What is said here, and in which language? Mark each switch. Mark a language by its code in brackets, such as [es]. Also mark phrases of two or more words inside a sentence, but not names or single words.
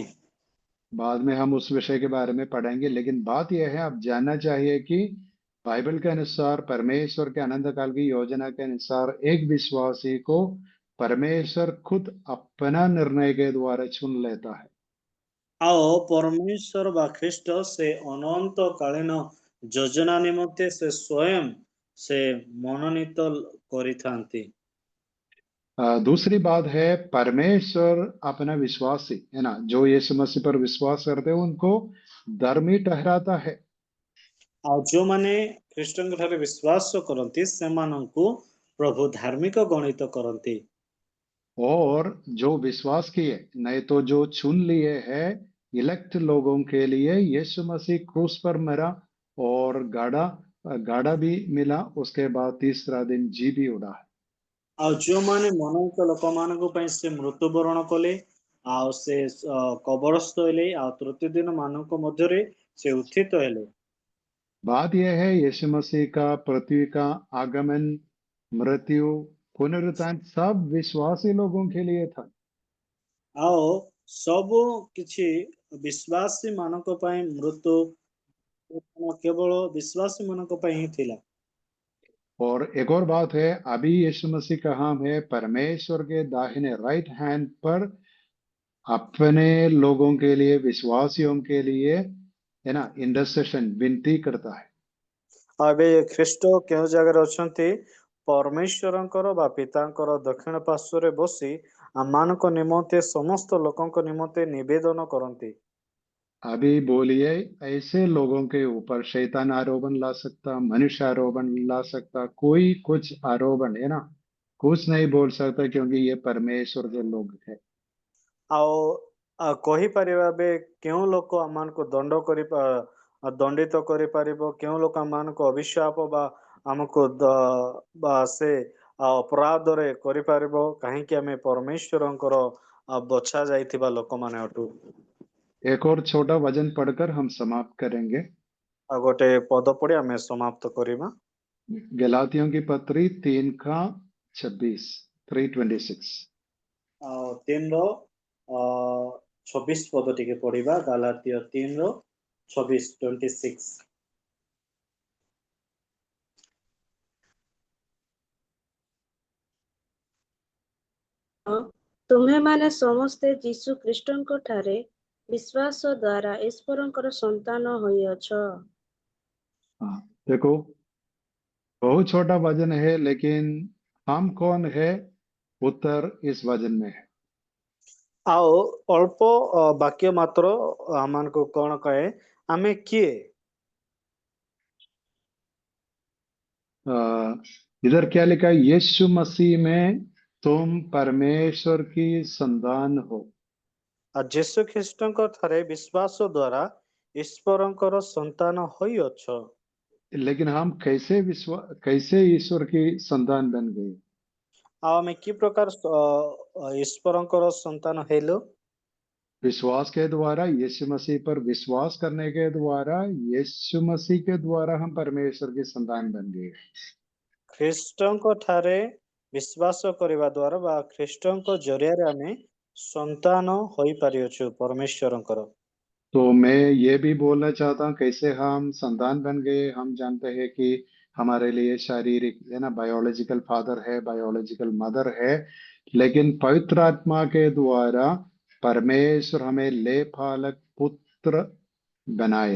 [hi] बाद में हम उस विषय के बारे में पढ़ेंगे, लेकिन बात यह है, आप जानना चाहिए कि बाइबल के अनुसार, परमेश्वर के अनंत काल की योजना के अनुसार, एक विश्वासी को परमेश्वर खुद अपना निर्णय के द्वारा चुन लेता है। [or] ଆଉ ପରମେଶ୍ୱର ବା ଖ୍ରୀଷ୍ଟ ସେ ଅନନ୍ତ କାଳୀନ ଯୋଜନା ନିମନ୍ତେ ସେ ସ୍ୱୟଂ ସେ ମନୋନୀତ କରିଥାନ୍ତି। [hi] दूसरी बात है, परमेश्वर अपना विश्वासी, है ना, जो यीशु मसीह पर विश्वास करते हैं, उनको धर्मी ठहराता है। [or] ଆଉ ଯୋଉମାନେ ଖ୍ରୀଷ୍ଟଙ୍କ ଠାରେ ବିଶ୍ୱାସ କରନ୍ତି ସେମାନଙ୍କୁ ପ୍ରଭୁ ଧାର୍ମିକ ଗଣିତ କରନ୍ତି। [hi] और जो विश्वास किए, नहीं तो जो चुन लिए हैं, इलेक्ट लोगों के लिए यीशु मसीह क्रूस पर मरा और गाड़ा गाड़ा भी मिला, उसके बाद तीसरा दिन जी भी उड़ा है। [or] ଆଉ ଯୋଉମାନେ ମନୋନୀତ ଲୋକମାନଙ୍କ ପାଇଁ ସେ ମୃତ୍ୟୁବରଣ କଲେ, ଆଉ ସେ କବରସ୍ଥ ହେଲେ, ଆଉ ତୃତୀୟ ଦିନ ମାନଙ୍କ ମଧ୍ୟରେ ସେ ଉତ୍ଥିତ ହେଲେ। [hi] बात यह है, यीशु मसीह का पृथ्वी का आगमन, मृत्यु, पुनरुत्थान सब विश्वासी लोगों के लिए था। [or] ଆଉ ସବୁ କିଛି ବିଶ୍ୱାସୀ ମାନଙ୍କ ପାଇଁ ମୃତ୍ୟୁ କେବଳ ବିଶ୍ୱାସୀ ମାନଙ୍କ ପାଇଁ ହିଁ ଥିଲା। [hi] और एक और बात है, अभी यीशु मसीह का हम है परमेश्वर के दाहिने [en] right hand [hi] पर अपने लोगों के लिए, विश्वासियों के लिए, है ना, इंटरसेशन, विनती करता है। [or] ଆଉ ଏବେ ଖ୍ରୀଷ୍ଟ କେଉଁ ଜାଗାରେ ଅଛନ୍ତି? ପରମେଶ୍ୱରଙ୍କର ବା ପିତାଙ୍କର ଦକ୍ଷିଣ ପାର୍ଶ୍ୱରେ ବସି ଆମମାନଙ୍କ ନିମନ୍ତେ, ସମସ୍ତ ଲୋକଙ୍କ ନିମନ୍ତେ ନିବେଦନ କରନ୍ତି। [hi] अभी बोलिए, ऐसे लोगों के ऊपर शैतान आरोपण ला सकता, मनुष्य आरोपण ला सकता, कोई कुछ आरोपण, है ना, कुछ नहीं बोल सकता, क्योंकि ये परमेश्वर के लोग है। [or] ଆଉ କହିପାରିବା ଏବେ କେଉଁ ଲୋକ ଆମମାନଙ୍କୁ ଦଣ୍ଡିତ କରିପାରିବ, କେଉଁ ଲୋକ ଆମମାନଙ୍କୁ ଅଭିଶାପ ବା ଆମକୁ ବା ସେ ଅପରାଧରେ କରିପାରିବ, କାହିଁକି ଆମେ ପରମେଶ୍ୱରଙ୍କର ବଛା ଯାଇଥିବା ଲୋକମାନେ ଅଟୁ। [hi] एक और छोटा वचन पढ़कर हम समाप्त करेंगे। [or] ଆଉ ଗୋଟେ ପଦ ପଢି ଆମେ ସମାପ୍ତ କରିବା। [hi] गलातियों की पत्री 3 का 26, 3:26। [or] ଆଉ 3:26 ପଦ ଟିକେ ପଢିବା। ଗାଲାତିୟ 3:26, 26। ତୁମେମାନେ ସମସ୍ତେ ଯୀଶୁ ଖ୍ରୀଷ୍ଟଙ୍କ ଠାରେ ବିଶ୍ୱାସ ଦ୍ୱାରା ଈଶ୍ୱରଙ୍କର ସନ୍ତାନ ହୋଇଅଛ। [hi] हाँ, देखो, बहुत छोटा वजन है, लेकिन हम कौन है? उत्तर इस वजन में है। [or] ଆଉ ଅଳ୍ପ ବାକ୍ୟ ମାତ୍ର ଆମମାନଙ୍କୁ କଣ କହେ ଆମେ କିଏ? [hi] इधर क्या लिखा है? यीशु मसीह में तुम परमेश्वर की संतान हो। [or] ଆଉ ଯୀଶୁ ଖ୍ରୀଷ୍ଟଙ୍କ ଠାରେ ବିଶ୍ୱାସ ଦ୍ୱାରା ଈଶ୍ୱରଙ୍କର ସନ୍ତାନ ହୋଇଅଛ। [hi] लेकिन हम कैसे ईश्वर की संतान बन गए? [or] ଆଉ ଆମେ କି ପ୍ରକାର ଈଶ୍ୱରଙ୍କର ସନ୍ତାନ ହେଲୁ? [hi] विश्वास के द्वारा, यीशु मसीह पर विश्वास करने के द्वारा, यीशु मसीह के द्वारा हम परमेश्वर की संतान बन गए। [or] ଖ୍ରୀଷ୍ଟଙ୍କ ଠାରେ ବିଶ୍ୱାସ କରିବା ଦ୍ୱାରା ବା ଖ୍ରୀଷ୍ଟଙ୍କ ଜରିଆରେ ଆମେ ସନ୍ତାନ ହୋଇପାରିଅଛୁ परमेश्वरଙ୍କର। [hi] तो मैं ये भी बोलना चाहता हूँ कैसे हम संतान बन गए। हम जानते हैं कि हमारे लिए शारीरिक है ना, [en] biological father [hi] है, [en] biological mother [hi] है, लेकिन पवित्र आत्मा के द्वारा परमेश्वर हमें ले पालक पुत्र बनाए।